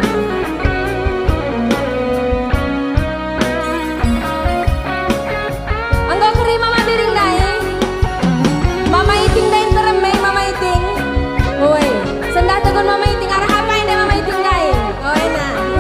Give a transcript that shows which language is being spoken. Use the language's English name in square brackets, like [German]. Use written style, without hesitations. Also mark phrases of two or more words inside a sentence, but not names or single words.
[Batak Karo] Anggo keri Mama Biring dai, Mama Iting dai teremai Mama Iting. Woi, sendah tegun Mama Iting arah apa ini Mama Iting dai? Oh enak.